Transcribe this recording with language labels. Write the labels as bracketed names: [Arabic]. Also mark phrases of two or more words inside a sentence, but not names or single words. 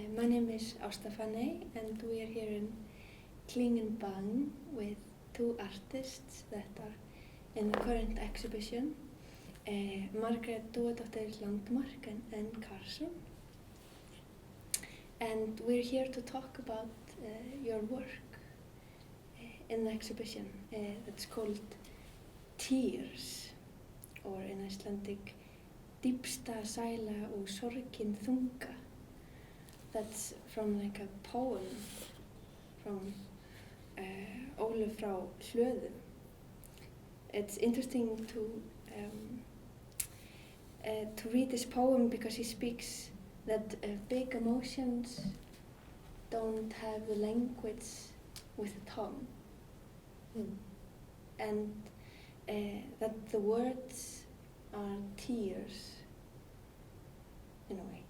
[English] name is Ásta Fanney and we are here in Kling Bang with two artists that are in the current exhibition, Margréti Dúadóttur Landmark and Anne Carson. And we're here to talk about your work in the exhibition that's called Tears, or in Icelandic Dýpsta, sæla og sorgin, þunga. That's from like a poem from Ólöf frá Hlöðum. It's interesting to read this poem because he speaks that big emotions don't have the language with the tongue, and that the words are tears in a way.